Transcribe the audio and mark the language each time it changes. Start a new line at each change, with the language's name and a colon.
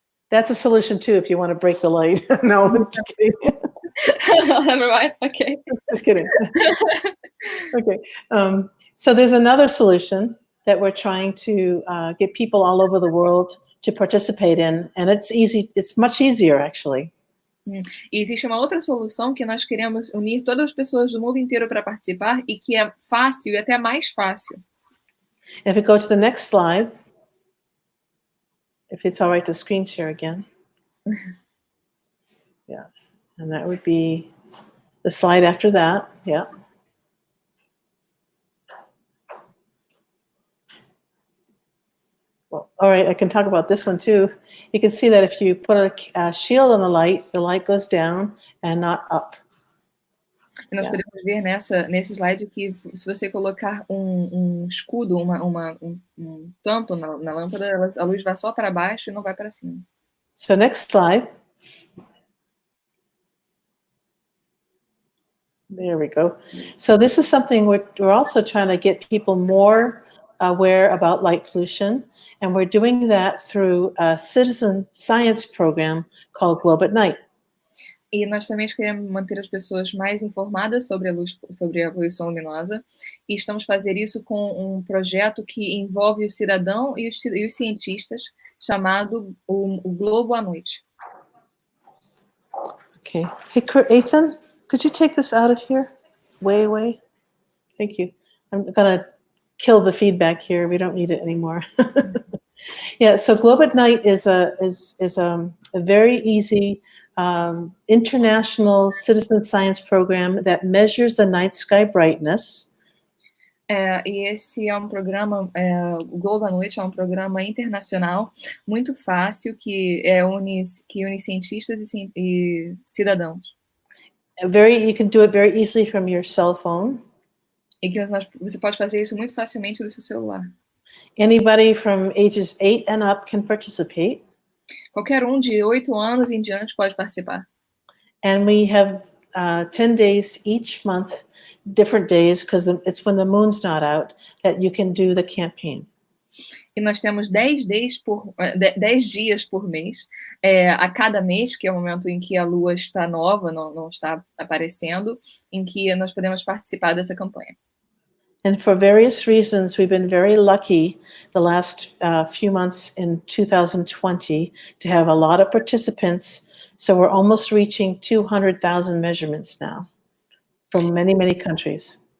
English: That's a solution too if you want to break the light. No, just kidding. Right? Okay. Just kidding. Okay. So there's another solution that we're trying to get people all over the world to participate in, and it's easy. It's much easier, actually.
Portuguese: E existe uma outra solução que nós queremos unir todas as pessoas do mundo inteiro para participar e que é fácil e até mais fácil.
English: If we go to the next slide, if it's all right to screen share again. Yeah, and that would be the slide after that, yeah. Well, all right, I can talk about this one too. You can see that if you put a shield on the light goes down and not up.
Portuguese: E nós podemos ver nesse slide que se você colocar um escudo, um tampo na lâmpada, a luz vai só para baixo e não vai para cima.
English: So next slide. There we go. So this is something we're also trying to get people more aware about light pollution, and we're doing that through a citizen science program called Clube at Night.
Portuguese: E nós também queremos manter as pessoas mais informadas sobre a poluição luminosa, e estamos fazendo isso com um projeto que envolve o cidadão e os cientistas, chamado o Globo à Noite.
English: Okay. Hey, Ethan, could you take this out of here? Way away. Thank you. I'm gonna kill the feedback here. We don't need it anymore. Yeah. So Globe at Night is a very easy international citizen science program that measures the night sky brightness.
Portuguese: E esse é um programa, o Globo à Noite é um programa internacional muito fácil que une cientistas e cidadãos.
English: You can do it very easily from your cell phone.
Portuguese: E que você pode fazer isso muito facilmente do seu celular.
English: Anybody from ages 8 and up can participate.
Portuguese: Qualquer de 8 anos em diante pode participar.
English: And we have 10 days each month, different days, because it's when the moon's not out, that you can do the campaign.
Portuguese: E nós temos 10 dias por mês, a cada mês, que é o momento em que a lua está nova, não está aparecendo, em que nós podemos participar dessa campanha.
English: And for various reasons, we've been very lucky the last few months in 2020 to have a lot of participants. So we're almost reaching 200,000 measurements now from many, many countries.